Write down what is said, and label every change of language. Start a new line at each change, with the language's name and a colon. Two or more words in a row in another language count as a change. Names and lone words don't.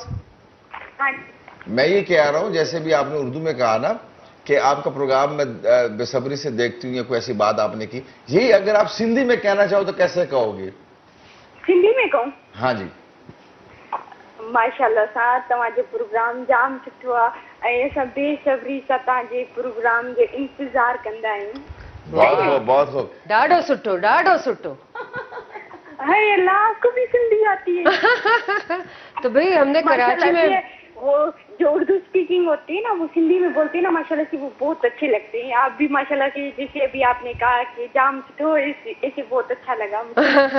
Urdu: ہاں جی. میں یہ کہہ رہا ہوں، جیسے بھی آپ نے اردو میں کہا نا کہ آپ کا پروگرام میں بے صبری سے دیکھتی ہوں، یا کوئی ایسی بات آپ نے کی، یہی اگر آپ سندھی میں کہنا چاہو تو کیسے کہو گے? سندھی میں کہوں? ہاں جی.
Sindhi: माशाल्लाह सां तव्हांजो प्रोग्राम जाम सुठो आहे ऐं असां बेसब्री सां तव्हांजे प्रोग्राम जो इंतज़ार कंदा आहियूं।
Urdu: بہت خوب، بہت خوب.
Sindhi: डाढो सुठो, डाढो सुठो।
Urdu: ہائے اللہ، آپ کو بھی سندھی آتی ہے? تو بھائی ہم نے کراچی ماشاءاللہ میں سے وہ جو اردو اسپیکنگ ہوتی ہے نا، وہ سندھی میں بولتے ہیں نا، ماشاءاللہ سے وہ بہت اچھے لگتے ہیں. آپ بھی ماشاءاللہ سے، جیسے ابھی آپ نے کہا کہ
Sindhi: जाम सुठो,
Urdu: ایسے بہت اچھا لگا مجھے.